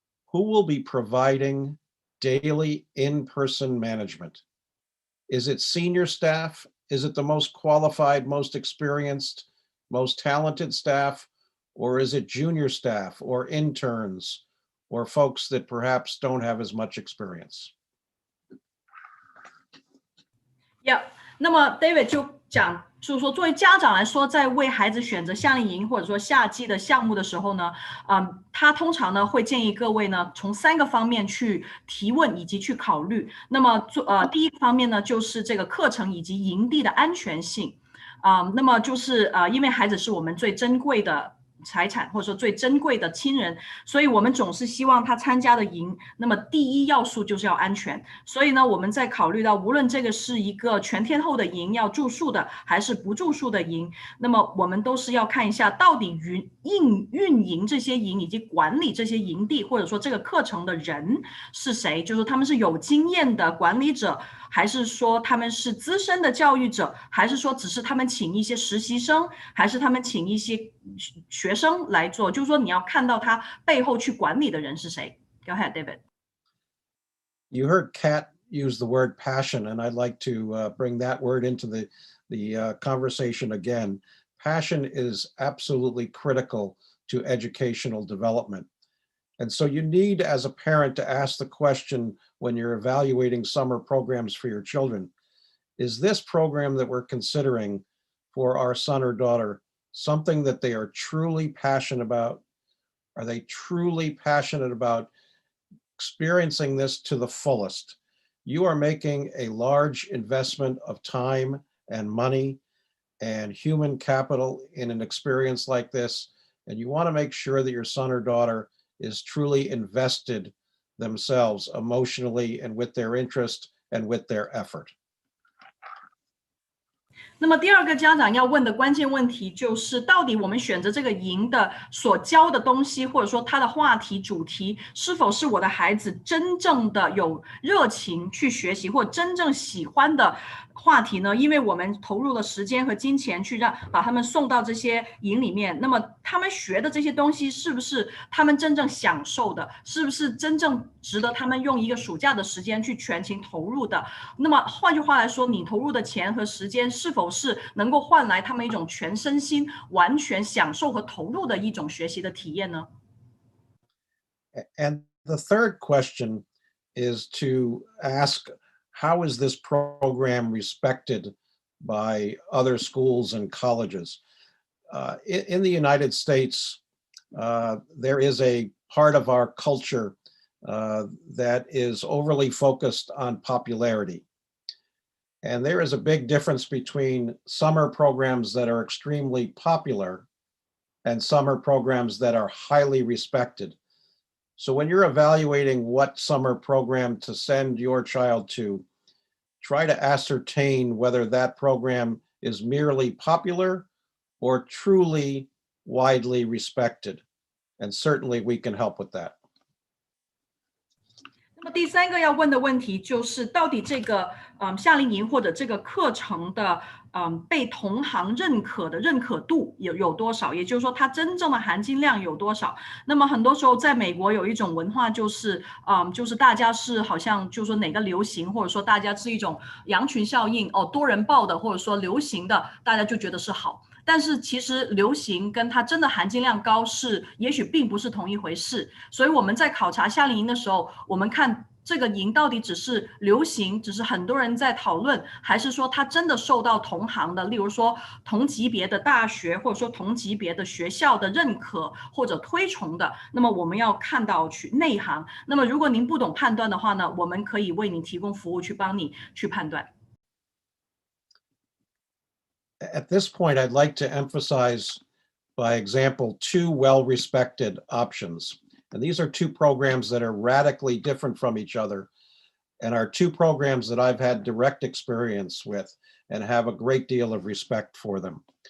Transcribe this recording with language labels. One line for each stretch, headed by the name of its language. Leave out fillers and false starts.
English: Who will be providing daily in-person management? Is it senior staff? Is it the most qualified, most experienced, most talented staff? Or is it junior staff or interns or folks that perhaps don't have as much experience? Yeah.
Chinese: 那么 David 就讲，就是说作为家长来说，在为孩子选择夏令营或者说夏季的项目的时候呢，他通常呢会建议各位呢从3个方面去提问以及去考虑。那么第一个方面呢就是这个课程以及营地的安全性，那么就是因为孩子是我们最珍贵的财产，或者说最珍贵的亲人，所以我们总是希望他参加的营，那么第一要素就是要安全。所以呢，我们在考虑到无论这个是一个全天候的营要住宿的，还是不住宿的营，那么我们都是要看一下到底运营这些营以及管理这些营地或者说这个课程的人是谁，就是他们是有经验的管理者，还是说他们是资深的教育者，还是说只是他们请一些实习生，还是他们请一些学生来做，就是说你要看到他背后去管理的人是谁。
English: Go ahead, David. You heard Kat use the word passion, and I'd like to bring that word into the conversation again. Passion is absolutely critical to educational development. And so you need, as a parent, to ask the question when you're evaluating summer programs for your children, is this program that we're considering for our son or daughter something that they are truly passionate about? Are they truly passionate about experiencing this to the fullest? You are making a large investment of time and money and human capital in an experience like this, and you want to make sure that your son or daughter is truly invested themselves emotionally and with their interest and with their effort.
Chinese: 那么第二个家长要问的关键问题就是，到底我们选择这个营的所教的东西，或者说他的话题主题，是否是我的孩子真正的有热情去学习，或真正喜欢的话题呢？因为我们投入了时间和金钱去把他们送到这些营里面，那么他们学的这些东西是不是他们真正享受的，是不是真正值得他们用一个暑假的时间去全情投入的？那么换句话来说，你投入的钱和时间是否是能够换来他们一种全身心完全享受和投入的一种学习的体验呢？
English: And the third question is to ask, how is this program respected by other schools and colleges? In the United States, there is a part of our culture that is overly focused on popularity. And there is a big difference between summer programs that are extremely popular and summer programs that are highly respected. So when you're evaluating what summer program to send your child to, try to ascertain whether that program is merely popular or truly widely respected. And certainly we can help with that.
Chinese: 那么第三个要问的问题就是，到底这个夏令营或者这个课程的被同行认可的认可度有多少？也就是说，它真正的含金量有多少？那么很多时候，在美国有一种文化，就是大家是好像就是说哪个流行，或者说大家是一种羊群效应哦，多人报的，或者说流行的，大家就觉得是好。但是其实流行跟它真的含金量高也许并不是同一回事。所以我们在考察夏令营的时候，我们看这个营到底只是流行，只是很多人在讨论，还是说它真的受到同行的，例如说同级别的大学或者说同级别的学校的认可或者推崇的。那么我们要看到去内行。那么如果您不懂判断的话呢，我们可以为您提供服务去帮你去判断。
English: At this point, I'd like to emphasize, by example, two well-respected options. And these are two programs that are radically different from each other and are two programs that I've had direct experience with and have a great deal of respect for them.